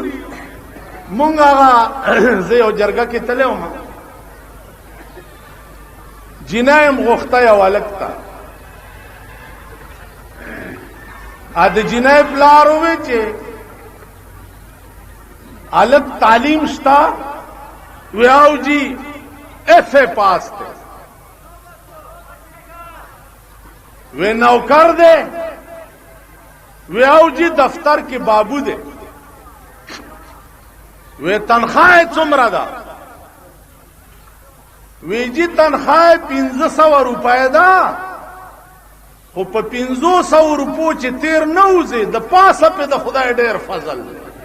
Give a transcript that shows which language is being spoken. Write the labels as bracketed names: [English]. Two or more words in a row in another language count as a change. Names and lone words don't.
[Pashto] مونږ هغه زه یو جرګه کې تللی وم، جینۍ یم غوښته یو هلک ته. د جینۍ پلار ووی چې هلک تعلیم شته؟ وی او جی ایف اے پاس دی. وی نوکر دی؟ وی او جی دفتر کې بابو دی. وی تنخواه څومره ده؟ وی جی تنخواه 500 روپۍ ده خو په 500 روپو چې تیر نه وځي د پاسه پې د خدای ډېر فضل دی.